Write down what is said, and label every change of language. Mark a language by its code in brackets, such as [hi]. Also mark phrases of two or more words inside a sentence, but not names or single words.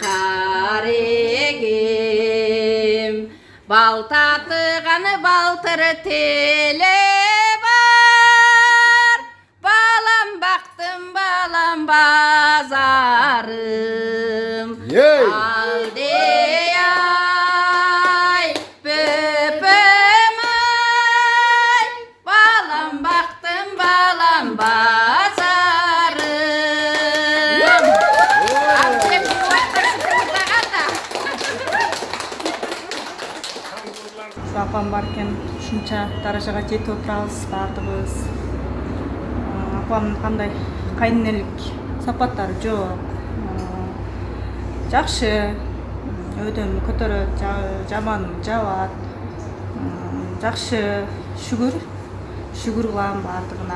[kk] қарегім, бал татыған балтыр теле бар, балам бақтым балам базарым, алдей ай бөпім ай, балам бақтым балам базарым. Апам бар екен, [ky] ушунча даражага жетип отурабыз баардыгыбыз. Апамдын кандай кайненелик сапаттары жок. Жакшы, өйдөн көтөрөт, жаман жабат. Жакшы, шүгүр кылам баардыгына.